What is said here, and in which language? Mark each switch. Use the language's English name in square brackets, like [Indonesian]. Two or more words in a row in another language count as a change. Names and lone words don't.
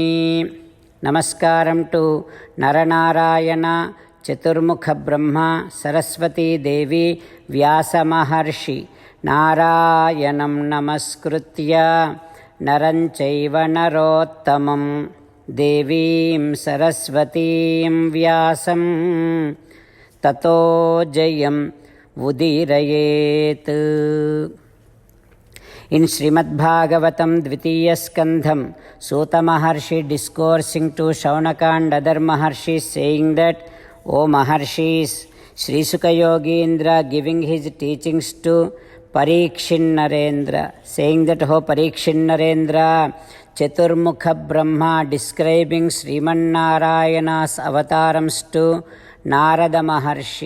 [Telugu] నమస్కారం టు నరనారాయణ చతుర్ముఖ బ్రహ్మ సరస్వతీదేవి వ్యాసమహర్షి. [Sanskrit] నారాయణం నమస్కృత్య నరం చైవ నరోత్తమం దేవీం సరస్వతీం వ్యాసం తతో జయం ఉదీరయేత్. [English] In Srimad Bhagavatam Dvitiya Skandham, Suta Maharshi discoursing to Shaunaka and other Maharshis saying that, O Maharshis, Sri Sukha Yogindra giving his teachings to Parikshin Narendra, saying that, O Parikshin Narendra, Chaturmukha Brahma describing Sriman Narayana's avatarams to Narada Maharshi.